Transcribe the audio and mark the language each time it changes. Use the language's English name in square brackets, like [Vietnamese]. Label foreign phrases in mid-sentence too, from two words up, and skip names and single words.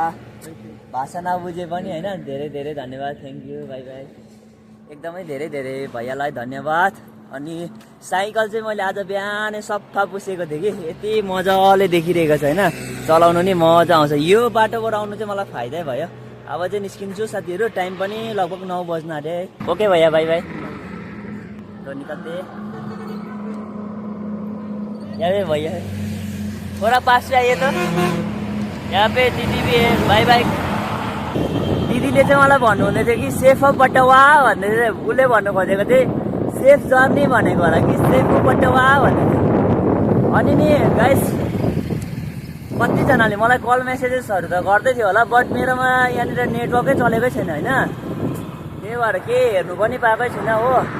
[Nepali] भाषा नबुझे पनि होइन धेरै धेरै धन्यवाद, [English] thank you, bye bye. [Nepali] एकदमै धेरै धेरै भैयालाई धन्यवाद। अनि साइकल चाहिँ मैले आज बिहानै सफा पुसेको थिएँ कि यति मजाले देखिरहेको छ होइन चलाउनु नि मजा आउँछ यो बाटोबाट आउनु चाहिँ मलाई फाइदै भयो अब चाहिँ निस्किन्छु साथीहरू टाइम पनि लगभग 9 बज्न आँट्यो है ओके भैया [English] bye bye [Hindi] तो निकलते यहाँ पे भैया थोड़ा पास से आइए तो यहाँ पे दिदी भी है [English] bye bye [Nepali] दिदीले चाहिँ मलाई भन्नुहुँदै थियो कि सेफ अफ बटवा भन्दै थियो उसले भन्नु खोजेको थिएँ [English] safe journey [Nepali] भनेको होला कि सेफ अफ बटवा भन्दै थियो अनि नि गाइस कतिजनाले मलाई कल मेसेजेसहरू त गर्दै थियो होला बट मेरोमा यहाँनिर नेटवर्कै चलेकै छैन होइन त्यही भएर के हेर्नु पनि पाएकै छैन हो